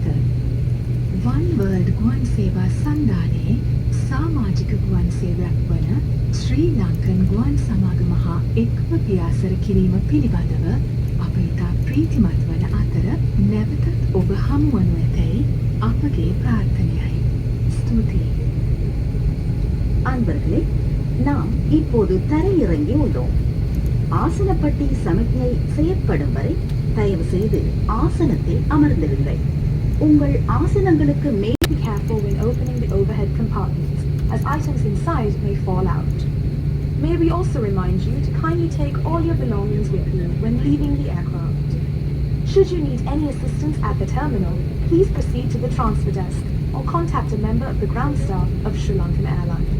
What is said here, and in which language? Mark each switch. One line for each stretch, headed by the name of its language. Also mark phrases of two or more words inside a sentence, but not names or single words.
Sinhala: One World ගුවන් සේවා සන්ධානයේ සමාජික ගුවන් සේවයක් වන ශ්‍රී ලංකන් ගුවන් සමාගම හා එක්ව පියාසර කිරීම පිළිබඳව අප ඉතා ප්‍රීතිමත් වන අතර නැවතත් ඔබ හමුවනු ඇතැයි අපගේ ප්‍රාර්ථනයයි. ස්තුතියි.
Tamil: அன்பர்களே, நாம் இப்போது தரையிறங்கி உள்ளோம். ஆசனப்பட்டி சமிக்ஞை செயற்படும் வரை தயவு செய்து ஆசனத்தில் அமர்ந்திருங்கள். உங்கள் ஆசனங்களுக்கு மேல்
English: Be careful when opening the overhead compartments, as items inside may fall out. May we also remind you to kindly take all your belongings with you when leaving the aircraft. Should you need any assistance at the terminal, please proceed to the transfer desk or contact a member of the ground staff of Sri Lankan Airlines.